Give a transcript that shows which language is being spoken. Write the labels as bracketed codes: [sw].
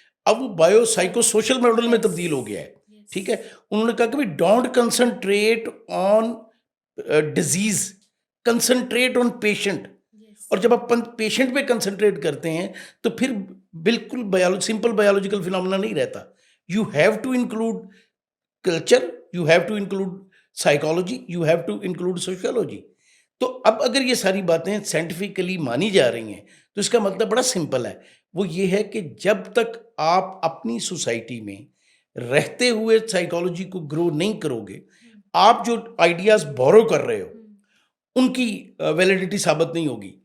[ur] اب وہ bio psycho social model میں تبدیل ہو گیا ہے. ٹھیک ہے، انہوں نے کہا کہ [en] Don't concentrate on disease, concentrate on patient. [ur] اور جب آپ پیشنٹ پہ کنسنٹریٹ کرتے ہیں تو پھر بالکل سمپل بایولوجیکل فینومینا نہیں رہتا. [en] You have to include culture, you have to include psychology, you have to include sociology. [ur] تو اب اگر یہ ساری باتیں سائنٹیفکلی مانی جا رہی ہیں تو اس کا مطلب بڑا سمپل ہے، وہ یہ ہے کہ جب تک آپ اپنی سوسائٹی میں رہتے ہوئے سائیکالوجی کو گرو نہیں کرو گے، آپ جو آئیڈیاز بورو کر رہے ہو ان کی ویلیڈیٹی ثابت نہیں ہوگی.